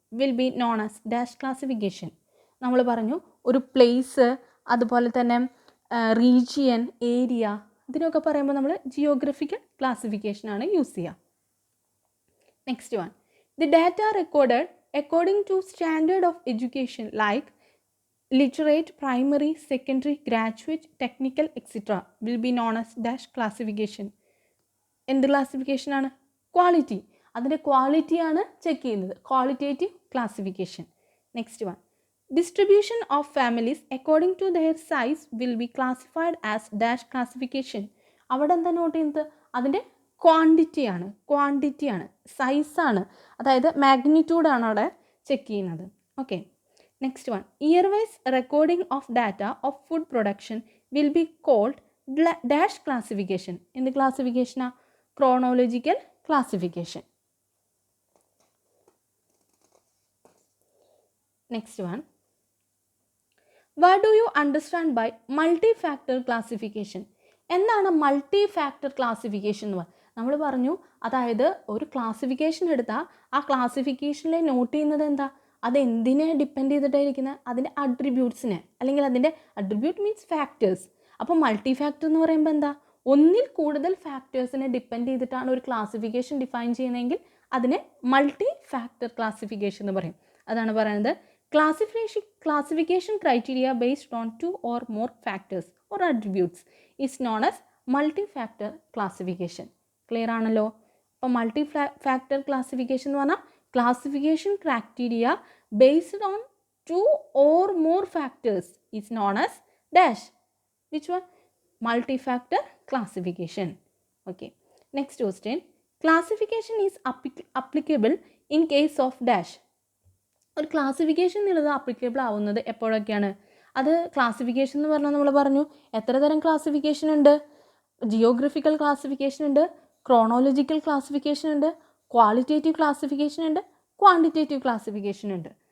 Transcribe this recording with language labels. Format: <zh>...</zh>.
<en>Will be known as dash classification.</en> <ml>നമ്മൾ പറഞ്ഞു ഒരു പ്ലേസ്, അതുപോലെ തന്നെ റീജിയൻ, ഏരിയ, ഇതിനൊക്കെ പറയുമ്പോൾ നമ്മൾ ജിയോഗ്രഫിക്കൽ ക്ലാസിഫിക്കേഷനാണ് യൂസ് ചെയ്യുക.</ml> <en>Next one, the data recorded according to standard of education like literate, primary, secondary, graduate, technical, etc. will be known as dash classification.</en> <ml>എന്ത് ക്ലാസിഫിക്കേഷൻ ആണ്? ക്വാളിറ്റി. അതിൻ്റെ ക്വാളിറ്റിയാണ് ചെക്ക് ചെയ്യുന്നത്, qualitative classification.</ml> <en>Next one, distribution of families according to their size will be classified as dash classification.</en> <ml>അവിടെ എന്താ not ചെയ്യുന്നത്? അതിൻ്റെ ക്വാണ്ടിറ്റിയാണ്, സൈസാണ്, അതായത് മാഗ്നിറ്റ്യൂഡാണ് അവിടെ ചെക്ക് ചെയ്യുന്നത്. Okay.</ml> <en>Next one, year-wise recording of data of food production will be called dash classification. In the classification, chronological classification. Next one, what do you understand by multi-factor classification?</en> <ml>എന്താണ് multi factor classification എന്ന് പറയുന്നത്? നമ്മൾ പറഞ്ഞു, അതായത് ഒരു classification എടുത്താൽ ആ ക്ലാസിഫിക്കേഷനിലെ not ചെയ്യുന്നത് എന്താ? അതെന്തിനെ ഡിപ്പെൻഡ് ചെയ്തിട്ടായിരിക്കുന്നത്? അതിൻ്റെ അട്രിബ്യൂട്ട്സിനെ, അല്ലെങ്കിൽ അതിൻ്റെ അട്രിബ്യൂട്ട് മീൻസ് ഫാക്ടേഴ്സ്. അപ്പോൾ മൾട്ടി ഫാക്ടർ എന്ന് പറയുമ്പോൾ എന്താ? ഒന്നിൽ കൂടുതൽ ഫാക്ടേഴ്സിനെ ഡിപ്പെൻഡ് ചെയ്തിട്ടാണ് ഒരു ക്ലാസിഫിക്കേഷൻ ഡിഫൈൻ ചെയ്യുന്നതെങ്കിൽ അതിനെ മൾട്ടി ഫാക്ടർ ക്ലാസിഫിക്കേഷൻ എന്ന് പറയും. അതാണ് പറയുന്നത്,</ml> <en>classification criteria based on 2 or more factors or attributes is known as</en> <ml>multi factor classification. Clear ആണല്ലോ? അപ്പോൾ മൾട്ടി ഫാക്ടർ ക്ലാസിഫിക്കേഷൻ എന്ന് പറഞ്ഞാൽ</ml> <en>classification criteria based on 2 or more factors is known as dash. Which one? Multi-factor classification. Okay. Next question. Classification is applicable in case of dash.</en> <ml>ഒരു classification എന്നുള്ളത് applicable ആവുന്നത് എപ്പോഴൊക്കെയാണ്? അത് classification എന്ന് പറഞ്ഞാൽ നമ്മൾ പറഞ്ഞു എത്ര തരം ക്ലാസിഫിക്കേഷൻ ഉണ്ട്? ജിയോഗ്രഫിക്കൽ ക്ലാസിഫിക്കേഷൻ ഉണ്ട്, ക്രോണോളജിക്കൽ ക്ലാസിഫിക്കേഷൻ ഉണ്ട്, ക്വാളിറ്റേറ്റീവ് ക്ലാസിഫിക്കേഷൻ ഉണ്ട്, ക്വാണ്ടിറ്റേറ്റീവ് ക്ലാസിഫിക്കേഷൻ ഉണ്ട്.</ml>